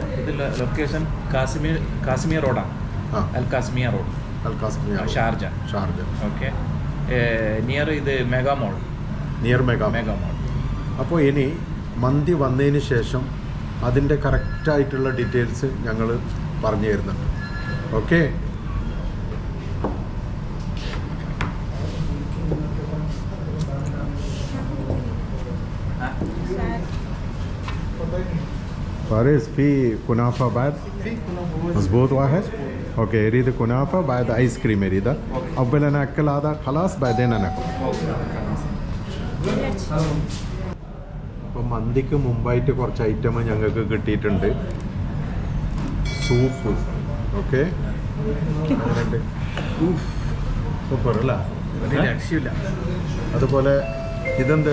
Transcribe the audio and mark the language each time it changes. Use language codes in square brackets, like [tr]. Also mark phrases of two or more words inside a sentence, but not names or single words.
[ml] ഇത് ലൊക്കേഷൻ കാശ്മീർ റോഡാണ്. അൽ കാശ്മീർ റോഡ്, ഷാർജ. ഓക്കെ, നിയർ ഇത് മെഗാ മോൾ. അപ്പോൾ ഇനി മന്തി വന്നതിന് ശേഷം അതിൻ്റെ കറക്റ്റായിട്ടുള്ള ഡീറ്റെയിൽസ് ഞങ്ങൾ പറഞ്ഞു തരുന്നുണ്ട്. ഓക്കെ, [ar] فارس في كنافة بعد مظبوط واحد. اوكي اريد كنافة بعد ايس كريم اريدها. اولا اكل هذا خلاص بعدين انا [ml] അപ്പോൾ മന്തിക്ക് മുമ്പായിട്ട് കുറച്ച് ഐറ്റം ഞങ്ങൾക്ക് കിട്ടിയിട്ടുണ്ട്. സൂപ്പ്. ഓക്കെ, സൂപ്പർ അല്ല? അതുപോലെ ഇതെന്ത്